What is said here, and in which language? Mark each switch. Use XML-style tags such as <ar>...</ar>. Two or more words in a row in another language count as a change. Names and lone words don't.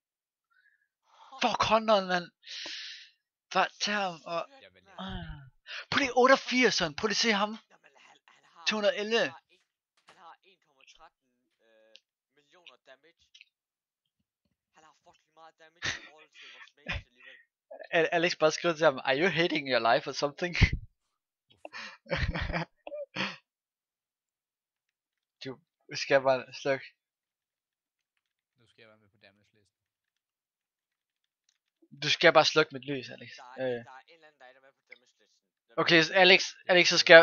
<da>Fuck, hånden, mand. Hvad tager ham og... Jeg vil Prøv lige 88'eren, prøv lige at se ham. Jamen, han har... 211. Han har 1,13 millioner damage. Han har fucking meget damage i forhold til vores mage alligevel. Alex bare skrev til ham,</da> <en>are you hating your life or something?</en> <da>Du skal bare slukke. Nu skal jeg være med på damage listen. Du skal bare slukke mit lys, Alex. Der er en eller anden, der er med på damage listen. Okay, Alex, så skal jeg...</da>